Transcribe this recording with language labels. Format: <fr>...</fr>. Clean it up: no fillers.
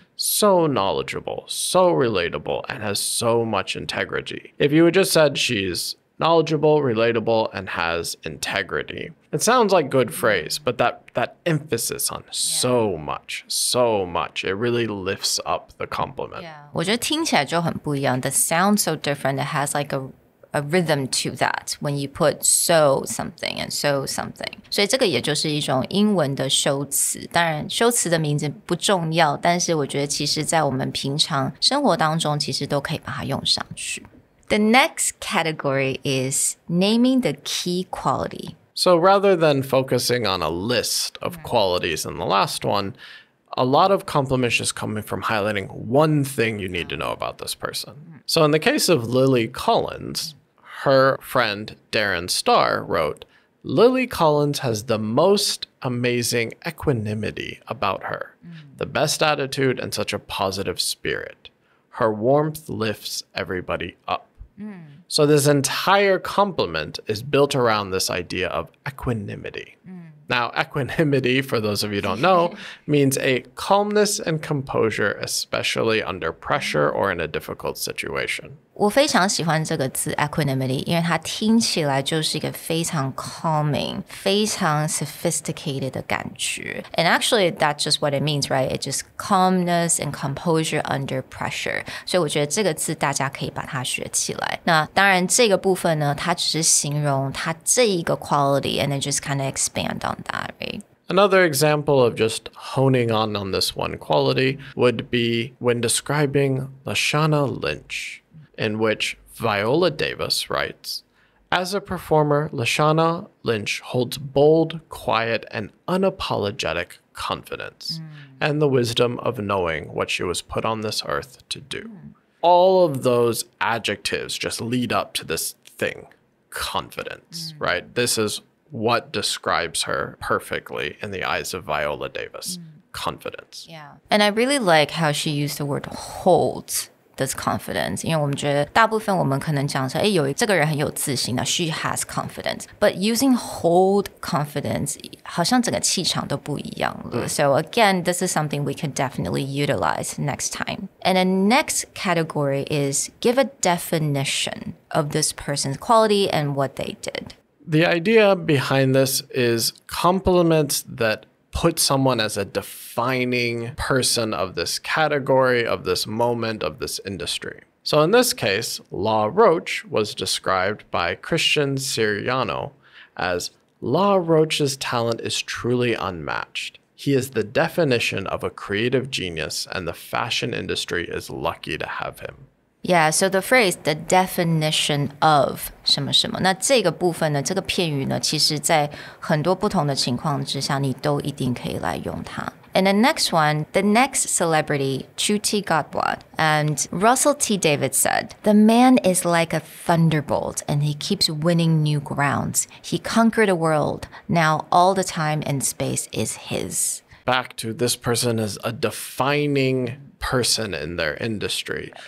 <en>So knowledgeable, so relatable, and has so much integrity. If you had just said she's knowledgeable, relatable, and has integrity, it sounds like a good phrase, but that emphasis on so much, it really lifts up the compliment.</en> <zh>我觉得听起来就很不一样。</zh> <en>The sound so different. It has like a rhythm to that when you put so something and so something.</en> <zh>所以这个也就是一种英文的修辞。当然，修辞的名字不重要，但是我觉得其实在我们平常生活当中，其实都可以把它用上去。</zh> <en>The next category is naming the key quality. So rather than focusing on a list of qualities in the last one, a lot of compliments just coming from highlighting one thing you need to know about this person. So in the case of Lily Collins, her friend Darren Starr wrote, Lily Collins has the most amazing equanimity about her, the best attitude, and such a positive spirit. Her warmth lifts everybody up. So this entire compliment is built around this idea of equanimity. Now, equanimity, for those of you who don't know, means a calmness and composure, especially under pressure or in a difficult situation.</en> <zh>我非常喜欢这个字 equanimity， 因为它听起来就是一个非常 calming, 非常 sophisticated 的感觉。</zh> <en>And actually, that's just what it means, right? It's just calmness and composure under pressure.</en> <zh>所以我觉得这个字大家可以把它学起来。那当然这个部分呢，它只是形容它这一个</zh> <en>quality, and then just kind of expand on that, right? Another example of just honing on this one quality would be when describing Lashana Lynch, in which Viola Davis writes, As a performer, Lashana Lynch holds bold, quiet, and unapologetic confidence and the wisdom of knowing what she was put on this earth to do. All of those adjectives just lead up to this thing, confidence, right? This is what describes her perfectly in the eyes of Viola Davis, confidence. Yeah. And I really like how she used the word hold this confidence.</en> <zh>因为我们觉得大部分我们可能讲说，有这个人很有自信的</zh> <en>she has confidence. But using hold confidence</en> <zh>好像整个气场都不一样了。</zh> <en>So again, this is something we can definitely utilize next time. And the next category is give a definition of this person's quality and what they did. The idea behind this is compliments that put someone as a defining person of this category, of this moment, of this industry. So in this case, La Roche was described by Christian Siriano as, La Roche's talent is truly unmatched. He is the definition of a creative genius, and the fashion industry is lucky to have him. Yeah, so the phrase, the definition of</en> <zh>什么什么，那这个部分呢，这个片语呢，其实在很多不同的情况之下，你都一定可以来用它。</zh> <en>And the next one, the next celebrity, Chuti Godwad. And Russell T. David said, The man is like a thunderbolt, and he keeps winning new grounds. He conquered the world. Now all the time and space is his. Back to this person is a defining person in their industry.</en>